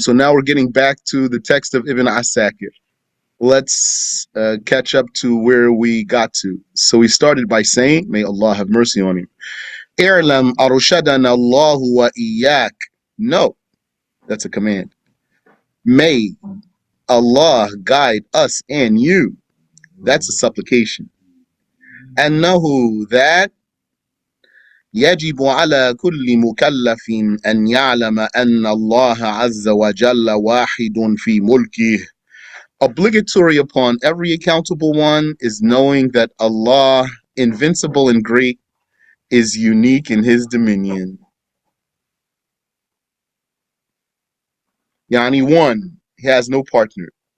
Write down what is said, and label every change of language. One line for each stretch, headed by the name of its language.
English: So now we're getting back to the text of Ibn Asakir. Let's catch up to where we got to. So we started by saying, may Allah have mercy on him.
Arabic: I'lam arshadana Allahu wa iyyak.
English: No, that's a command. May Allah guide us and you. That's a supplication.
Arabic: أنه that يجب على كل مكلف أن يعلم أن الله عز وجل واحد في ملكه.
English: Obligatory upon every accountable one is knowing that Allah, invincible and great, is unique in His dominion. Yani one, He has no partner.